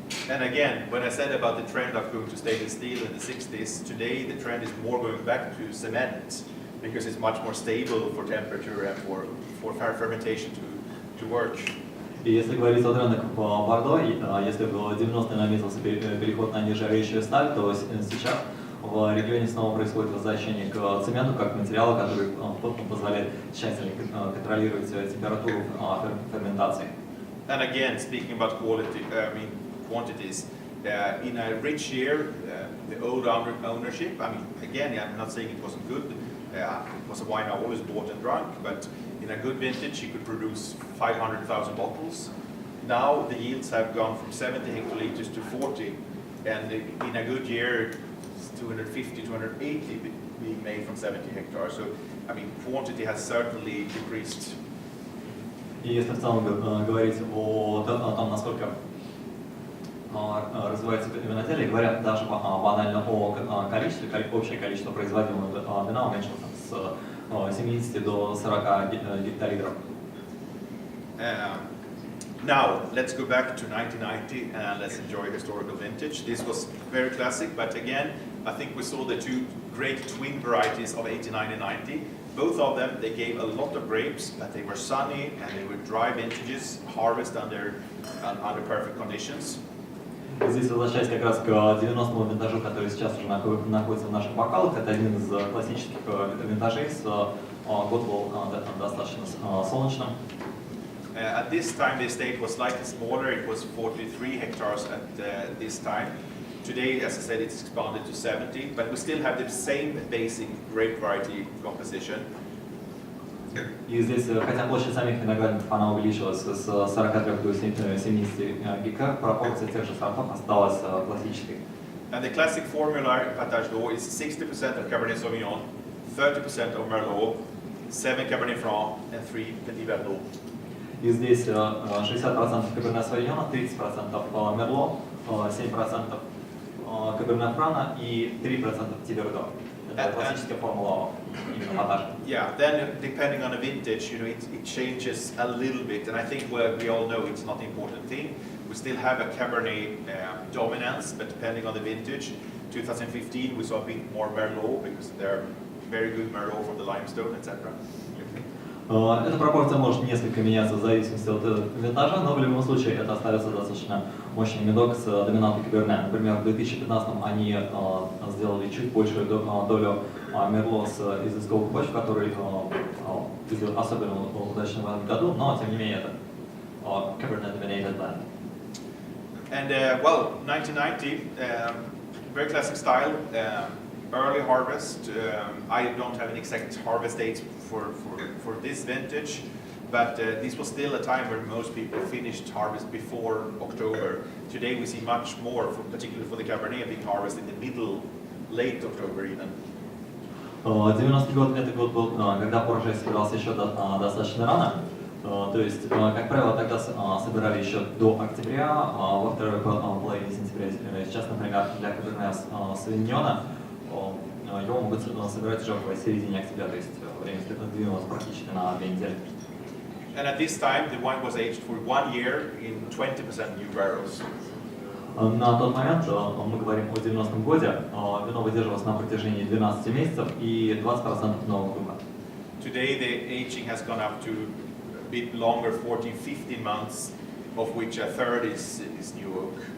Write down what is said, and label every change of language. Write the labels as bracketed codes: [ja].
[en] And again, when I said about the trend of going to stainless steel in the 60s, today the trend is more going back to cement. because it's much more stable for temperature and for fermentation to work. [ru] И если говорить о рынок по Бордо, если в 90-е наметился переход на нержавеющую сталь, то сейчас в регионе снова происходит возвращение к цементу как материалу, который позволяет тщательно контролировать температуру ферментации. [en] And again, speaking about quantities, in a rich year, the old ownership, again, I'm not saying it wasn't good, it was a wine I always bought and drank, but in a good vintage, you could produce 500,000 bottles. Now the yields have gone from 70 hectoliters to 40, and in a good year, 250, 280 being made from 70 hectares. So, quantity has certainly decreased. [ru] И если в целом говорить о том, насколько развивается виноделие, говорят даже банально о количестве, общее количество производимого вина уменьшилось с 70 до 40 гектолитров. [en] Now, let's go back to 1990 and let's enjoy historical vintage. This was very classic, but again, I think we saw the two great twin varieties of 89 and 90. Both of them, they gave a lot of grapes, but they were sunny and they were dry vintages, harvest under perfect conditions. [ru] Здесь, возвращаясь как раз к 90-му винтажу, который сейчас уже находится в наших бокалах, это один из классических винтажей, год был достаточно солнечным. [en] At this time, the estate was slightly smaller. It was 43 hectares at this time. Today, as I said, it's expanded to 70, but we still have the same basic grape variety composition. [ru] И здесь, хотя площадь самих виноградников она увеличилась с 43 до 70 гектар, пропорция тех же сортов осталась классической. [en] And the classic formula in Patache d'Eau is 60% of Cabernet Sauvignon, 30% of Merlot, 7 Cabernet Franc, and 3 Petit Verdot. [ru] И здесь 60% Каберне Савиньона, 30% Мерло, 7% Каберне Франа и 3% Тибердо. Это классическая формула именно Патажа. [en] Yeah, then depending on the vintage, it changes a little bit, and I think we all know it's not an important thing. We still have a Cabernet dominance, but depending on the vintage, 2015 we saw a bit more Merlot because they're very good Merlot from the limestone, etc. [ru] Эта пропорция может несколько меняться в зависимости от винтажа, но в любом случае это остается достаточно мощный медок с доминантой Каберне. Например, в 2015 они сделали чуть большую долю Мерло с изысковых почв, который идет особенно удачно в этом году, но тем не менее это [en] Cabernet dominated blend. And 1990, very classic style. Early harvest. I don't have an exact harvest date for this vintage, but this was still a time where most people finished harvest before October. Today we see much more, particularly for the Cabernet, being harvested in the middle, late October even. [ru] 90-й год это год был, когда урожай собирался еще достаточно рано. То есть, как правило, тогда собирали еще до октября, во второй половине сентября. Сейчас, например, для Каберне Савиньона его могут собирать уже в середине октября, то есть время сдвинулось практически на 2 недели. [en] And at this time, the wine was aged for 1 year in 20% new barrels. [ru] На тот момент, мы говорим о 90-м годе, вино выдерживалось на протяжении 12 месяцев и 20% нового духа. [en] Today, the aging has gone up to a bit longer, 14-15 months, of which a third is new oak.